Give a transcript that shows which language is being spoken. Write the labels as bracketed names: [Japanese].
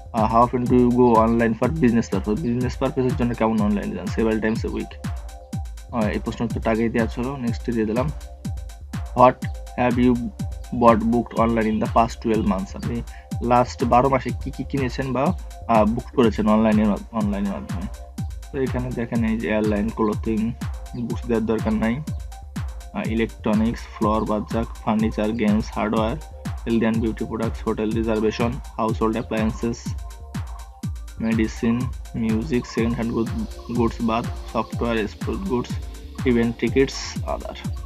[English] How often do you go online for business purpose? [Bangla] Business পারপাসের জন্য কেমন অনলাইনে যান? [English] several times a week। [Bangla] এই প্রশ্ন উত্তরটা আগেই দেওয়া ছিল, নেক্সট দিয়ে দিলাম। [English] What have you bought booked online in the past 12 months? [Bangla] আপনি লাস্ট 12 মাসে কি কি কিনেছেন বা বুক করেছেন অনলাইনের মাধ্যমে? [English] তো এখানে দেখেন এই যে এয়ারলাইন, ক্লোথিং, [Bangla] বুকস দেওয়ার দরকার নাই, [English] Electronics, floor, bazaar, furniture, games, hardware, health and beauty products, hotel reservation, household appliances, medicine, music, second hand goods, bath, software, sports goods, event tickets, other.